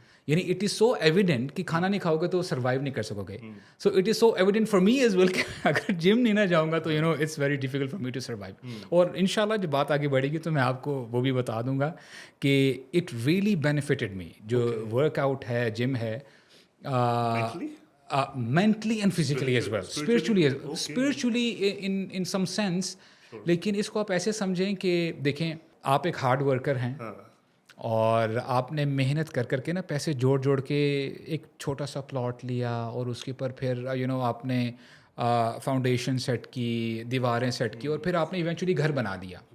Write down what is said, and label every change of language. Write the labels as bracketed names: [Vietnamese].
[Hindi] यानी [English] it is so evident [Hindi] कि खाना नहीं खाओगे तो सर्वाइव नहीं कर सकोगे. [English] so it is so evident for me as well [Hindi] कि अगर जिम नहीं ना जाऊँगा [English] तो it's very difficult for me to survive. [Hindi] और इंशाल्लाह जब बात आगे बढ़ेगी तो मैं आपको वो भी बता दूंगा कि [English] It really benefited me. [Hindi] जो वर्कआउट है, जिम है, [English] Mentally? mentally and physically as well, Spiritually? spiritually in some sense. [Hindi] लेकिन इसको आप ऐसे समझें कि देखें, आप एक हार्ड वर्कर हैं और आपने मेहनत कर करके ना पैसे जोड़ जोड़ के एक छोटा सा प्लॉट लिया और उसके ऊपर फिर आपने फाउंडेशन सेट की, दीवारें सेट की और फिर आपने इवेंचुअली घर बना दिया.